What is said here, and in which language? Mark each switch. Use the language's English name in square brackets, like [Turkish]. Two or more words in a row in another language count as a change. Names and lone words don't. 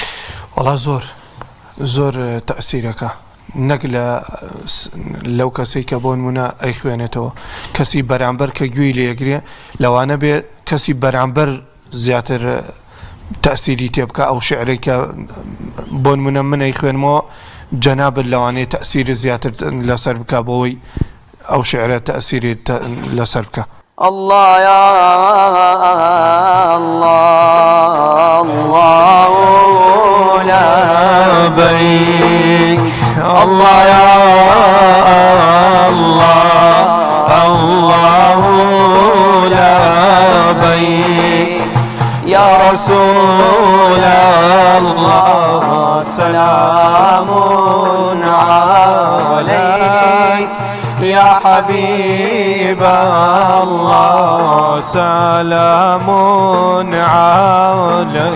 [Central Kurdish] وەڵا زۆر تەئسیرەکە نەک لەو کەسەی کە بۆ نمونە ئەی خوێنێتەوە کەسی بەرامبەر کە گوێی لێگرێ لەوانە بێ کەسی بەرامبەر زیاتر تەئسیری تێ بکە ئەو شعرێک کە بۆ نمونە من ئەی خوێنمەوە جەنابەت لەوانەیە تەئسیری زیاتر لەسەر بکە بۆەوەی ئەو شعرە تەئسیری لەسەر بکە. [Arabic] الله يا الله الله لبيك الله يا الله الله لبيك يا رسول الله سلام عليك يا حبيب الله سلام عليك.